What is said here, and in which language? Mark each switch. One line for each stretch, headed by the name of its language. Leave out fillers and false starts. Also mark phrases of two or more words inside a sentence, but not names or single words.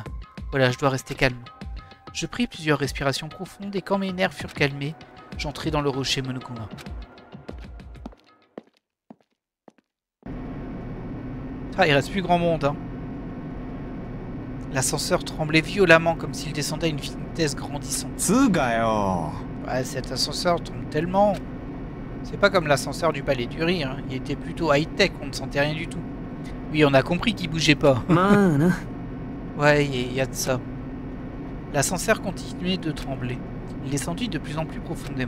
French: Voilà, je dois rester calme. Je pris plusieurs respirations profondes et quand mes nerfs furent calmés, j'entrai dans le rocher Monokuma. Ah, il reste plus grand monde, hein. L'ascenseur tremblait violemment comme s'il descendait à une vitesse grandissante.
Japanese: つうかよ
French: Ouais, cet ascenseur tombe tellement. C'est pas comme l'ascenseur du Palais du Rire, hein. Il était plutôt high-tech, on ne sentait rien du tout. Oui, on a compris qu'il bougeait pas.
Japanese: まあな
French: Ouais, il y a de ça. L'ascenseur continuait de trembler. Il descendit de plus en plus profondément.